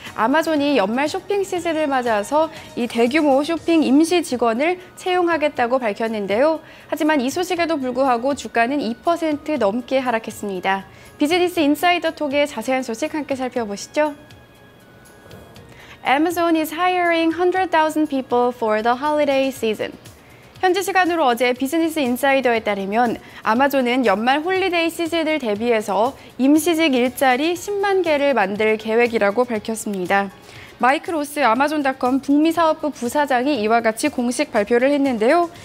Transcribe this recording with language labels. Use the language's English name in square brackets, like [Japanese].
[Korean] 아마존이 연말 쇼핑 시즌을 맞아서 이 대규모 쇼핑 임시 직원을 채용하겠다고 밝혔는데요. 하지만 이 소식에도 불구하고 주가는 2% 넘게 하락했습니다. 비즈니스 인사이더 톡의 자세한 소식 함께 살펴보시죠. [English] Amazon is hiring 100,000 people for the holiday season. [Korean] 현지 시간으로 어제 비즈니스 인사이더에 따르면 아마존은 연말 홀리데이 시즌을 대비해서 임시직 일자리 10만 개를 만들 계획이라고 밝혔습니다. 마이크 로스 아마존닷컴 북미 사업부 부사장이 이와 같이 공식 발표를 했는데요.